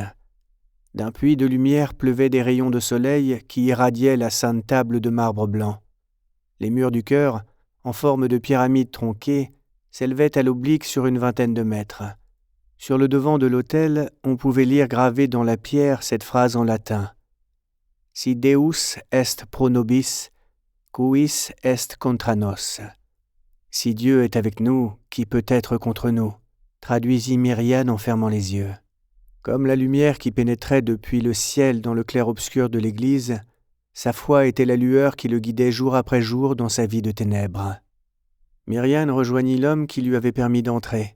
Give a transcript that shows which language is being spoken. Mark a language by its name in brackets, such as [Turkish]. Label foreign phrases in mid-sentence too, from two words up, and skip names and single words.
[French] D'un puits de lumière pleuvaient des rayons de soleil qui irradiaient la sainte table de marbre blanc. Les murs du chœur, en forme de pyramide tronquée, s'élevaient à l'oblique sur une vingtaine de mètres. Sur le devant de l'autel, on pouvait lire gravée dans la pierre cette phrase en latin. « [Latin] Si Deus est pro nobis, quis est contra nos [French] » « Si Dieu est avec nous, qui peut être contre nous ?» traduisit Myriane en fermant les yeux. Comme la lumière qui pénétrait depuis le ciel dans le clair-obscur de l'église, sa foi était la lueur qui le guidait jour après jour dans sa vie de ténèbres. Myriane rejoignit l'homme qui lui avait permis d'entrer.